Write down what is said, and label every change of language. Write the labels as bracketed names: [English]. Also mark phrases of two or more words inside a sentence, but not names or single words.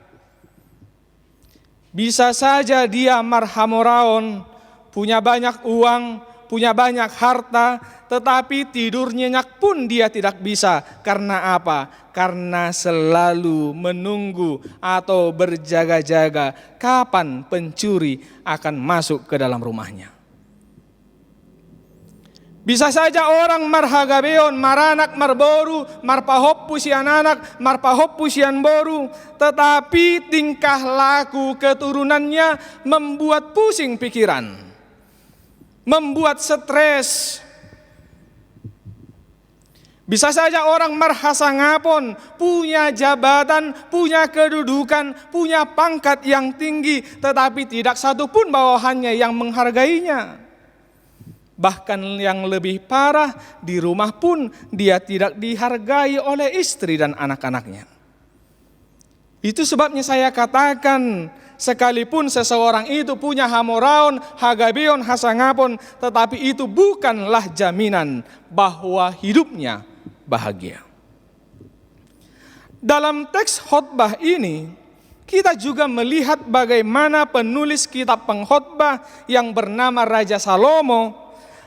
[Indonesian] Bisa saja dia marhamoraon, punya banyak uang, punya banyak harta, tetapi tidur nyenyak pun dia tidak bisa. Karena apa? Karena selalu menunggu atau berjaga-jaga kapan pencuri akan masuk ke dalam rumahnya. Bisa saja orang [Batak Toba] marhagabeon, maranak marboru, marpahop pusian anak, marpahop pusian boru, [Indonesian] tetapi tingkah laku keturunannya membuat pusing pikiran, membuat stres. Bisa saja orang marhasangapon, punya jabatan, punya kedudukan, punya pangkat yang tinggi, tetapi tidak satu pun bawahannya yang menghargainya. Bahkan yang lebih parah, di rumah pun dia tidak dihargai oleh istri dan anak-anaknya. Itu sebabnya saya katakan, sekalipun seseorang itu punya [Batak Toba] hamoraon, hagabeon, hasangapon, [Indonesian] tetapi itu bukanlah jaminan bahwa hidupnya bahagia. Dalam teks khotbah ini, kita juga melihat bagaimana penulis kitab pengkhotbah yang bernama Raja Salomo